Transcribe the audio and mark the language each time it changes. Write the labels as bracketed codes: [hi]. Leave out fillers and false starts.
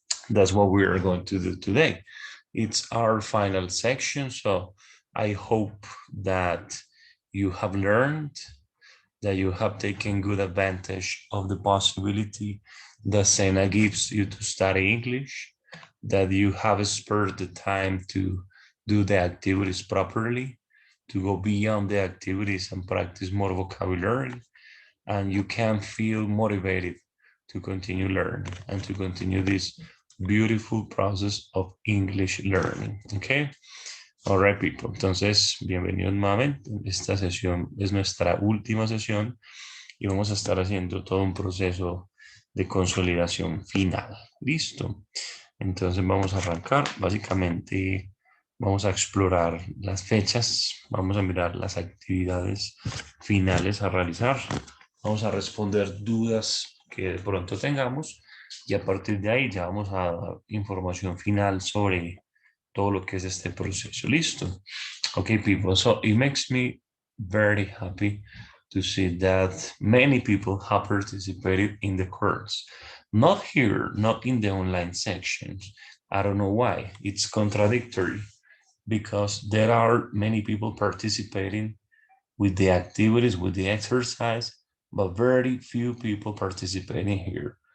[en] That's what we are going to do today. It's our final section, so I hope that you have learned, that you have taken good advantage of the possibility that Sena gives you to study English, that you have spared the time to do the activities properly, to go beyond the activities and practice more vocabulary, and you can feel motivated to continue learning and to continue this beautiful process of English learning. Okay. All right, people. [es] Entonces, bienvenidos nuevamente. Esta sesión es nuestra última sesión y vamos a estar haciendo todo un proceso de consolidación final. Listo. Entonces vamos a arrancar. Básicamente vamos a explorar las fechas, vamos a mirar las actividades finales a realizar, vamos a responder dudas que de pronto tengamos y a partir de ahí ya vamos a dar información final sobre todo lo que es este proceso. Listo. [en] Okay, people. So it makes me very happy to see that many people have participated in the course. Not here, not in the online sections. I don't know why. It's contradictory because there are many people participating with the activities, with the exercise, but very few people participating here.